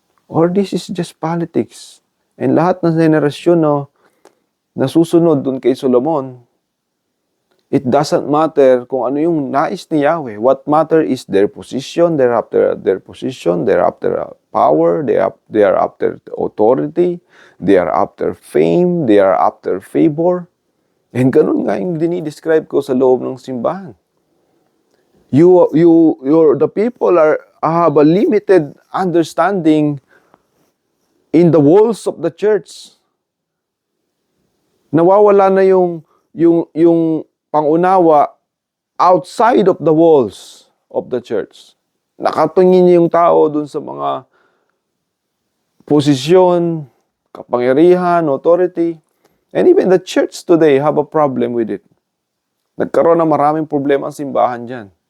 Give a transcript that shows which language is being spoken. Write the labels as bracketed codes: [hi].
[en] Or this is just politics? [tl] And lahat ng henerasyon na susunod dun kay Solomon, [en] it doesn't matter [tl] kung ano yung nais ni Yahweh. [en] What matter is their position, they're after their position, they're after power, they are after authority, they are after fame, they are after favor. [tl] And ganun nga yung dinidescribe ko sa loob ng simbahan. [en] The people have a limited understanding in the walls of the church. [tl] Nawawala na yung pangunawa [en] outside of the walls of the church. [tl] Nakatingin yung tao dun sa mga posisyon, kapangyarihan, authority. [en] And even the church today have a problem with it. [tl] Nagkaroon ng maraming problema ang simbahan dyan.